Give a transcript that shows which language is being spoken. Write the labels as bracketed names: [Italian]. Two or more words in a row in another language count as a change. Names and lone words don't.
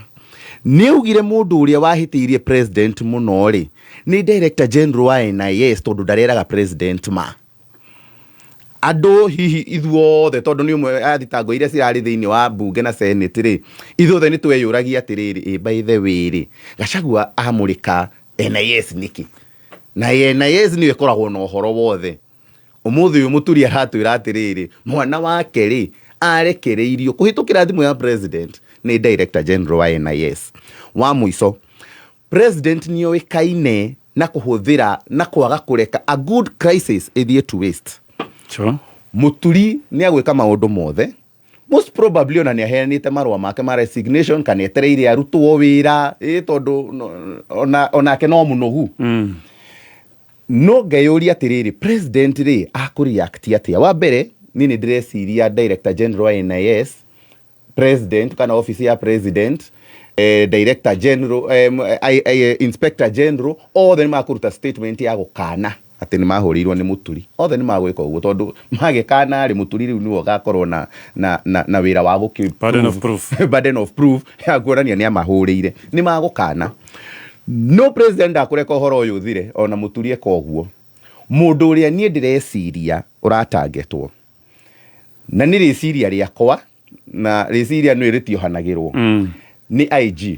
[Kikuyu] Nĩ augire mũndũ ũrĩa wahĩtĩirie president mũno rĩ nĩ [English] Director General [Kikuyu] wa NIS tondũ ndareraga president ma andũ hihi ithuothe tondũ nĩ ũmwe athitango iria cirarĩ thĩinĩ wa bunge na senate rĩ ithuothe nĩ tweyũragia atĩrĩrĩ [English] by the way [Kikuyu] rĩ Gachagua amũrĩka NIS nĩkĩ na NIS nĩ ĩkoragwo na ũhoro wothe. Ũmũthĩ ũyũ Mũturi aratwĩra atĩrĩrĩ mwana wake rĩ arekereirio kũhĩtũkĩra thimũ ya president nĩ Director General wa NIS. Wa mũico president nĩ oĩkaine na kũhũthĩra na kwaga kũreka [English] a good crisis [Kikuyu] ĩthiĩ [English] to waste. [Kikuyu] Mũturi nĩ agwĩka maũndũ mothe [English] most probably [Kikuyu] ona nĩ aheanĩte marũa make ma resignation kana etereire arutwo wĩra tondũ onake no mũnogu. No ngayũria atĩrĩrĩ president rĩ akũreact atĩa? Wa mbere niĩ nĩ ndĩreciria [English] Director General [Kikuyu] wa NIS president kana office ya president [English] Director General Inspector General [Kikuyu] othe nĩ makũruta statement ya gũkana atĩ nĩ mahũrĩirwo nĩ Mũturi. Othe nĩ magwĩka ũguo tondũ magĩkana rĩ Mũturi rĩu nĩwe ũgakorwo na wĩra wa [English] burden of proof [Kikuyu] ya kuonania nĩ amahũrĩire nĩ magũkana. No president akũreka ũhoro ũyũ ũthire ona Mũturi eka ũguo. Mũndũ ũrĩa niĩ ndĩreciria ũratangetwo na nĩ rĩciria rĩakwa na rĩciria nĩ rĩtiohanagĩrwo nĩ IG.